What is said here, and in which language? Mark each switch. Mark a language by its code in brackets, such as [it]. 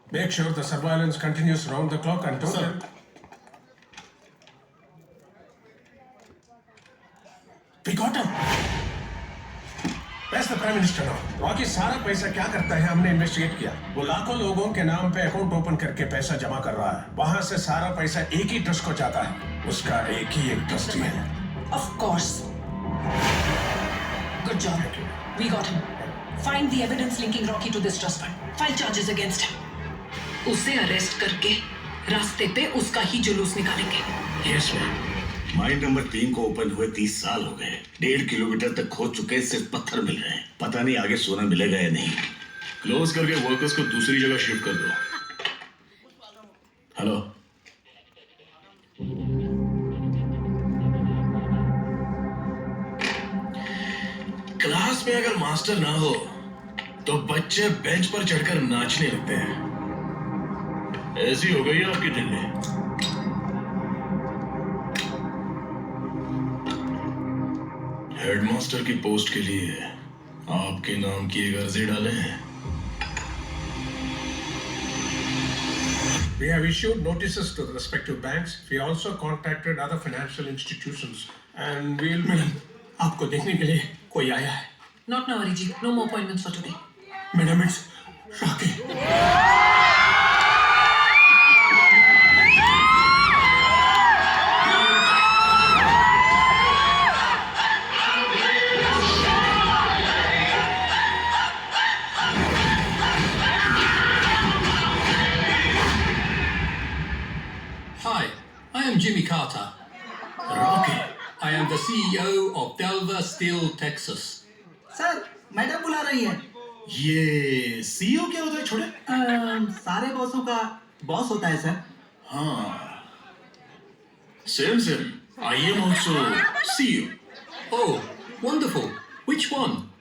[en] sure the surveillance continues round the clock and don't. Sir. We got him. Where's the Prime Minister now? [hi] बाकी सारा पैसा क्या करता है हमने इन्वेस्टिगेट किया। वो लाखों लोगों के नाम पे अकाउंट ओपन करके पैसा जमा कर रहा है। वहां से सारा पैसा एक ही ट्रस्ट को जाता है। उसका एक ही एक ट्रस्टी है। [en] Of course. Good job. We got him. Find the evidence linking Rocky to this trust fund. File charges against him. [hi] उसे अरेस्ट करके रास्ते पे उसका ही जुलूस निकालेंगे। [en] Yes, ma'am. [hi] माइन नंबर 3 को ओपन हुए 30 साल हो गए। 1.5 किलोमीटर तक खोद चुके, सिर्फ पत्थर मिल रहे हैं। पता नहीं आगे सोना मिलेगा या नहीं। क्लोज करके वर्कर्स को दूसरी जगह शिफ्ट कर दो। हेलो, क्लास में अगर मास्टर ना हो तो बच्चे बेंच पर चढ़कर नाचने लगते हैं। ऐसी हो गई है आपकी दिल्ली। हेडमास्टर की पोस्ट के लिए आपके नाम की एक अर्जी डाले हैं। [en] We have issued notices to the respective banks. We also contacted other financial institutions and we'll. [hi] Madam, आपको देखने के लिए कोई आया है। [en] Not now, Arijit. No more appointments for today. Madam, it's Rocky. Hi, I am Jimmy Carter. [hi] Rocky, [en] I am the CEO of Delver Steel, Texas. [hi] Sir, madam बुला रही है। ये सीईओ क्या होता है छोटे? सारे बॉसों का बॉस होता है सर। [en] हाँ, same. I am also CEO. Oh, wonderful. Which one?